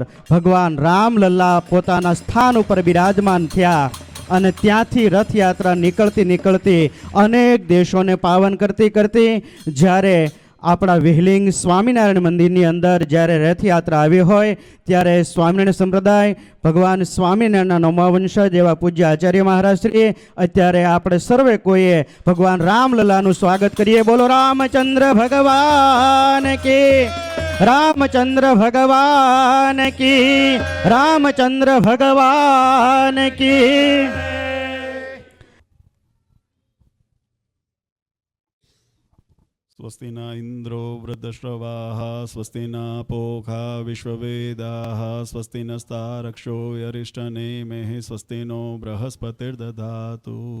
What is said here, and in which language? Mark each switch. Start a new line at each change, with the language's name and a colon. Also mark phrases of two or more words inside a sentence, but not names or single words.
Gujarati: ભગવાન રામલલ્લા પોતાના સ્થાન ઉપર બિરાજમાન થયા અને ત્યાંથી રથયાત્રા નીકળતી અનેક દેશોને પાવન કરતી જ્યારે આપણા વિહલિંગ સ્વામિનારાયણ મંદિરની અંદર જ્યારે રથયાત્રા આવી હોય ત્યારે સ્વામિનારાયણ સંપ્રદાય ભગવાન સ્વામિનારાયણના 9મા વંશજ એવા પૂજ્ય આચાર્ય મહારાજ શ્રી અત્યારે આપણે સર્વે કોઈએ ભગવાન રામલલ્લાનું સ્વાગત કરીએ.
Hindi: बोलो रामचंद्र भगवान की, रामचंद्र भगवान की, रामचंद्र भगवान की.
Sanskrit: स्वस्ति न इंद्रो वृद्धश्रवाः स्वस्ति न पोखा विश्ववेदाः स्वस्ति नस्तारक्षो यरिष्ठनेमिः स्वस्ति नो बृहस्पतिर्दधातु.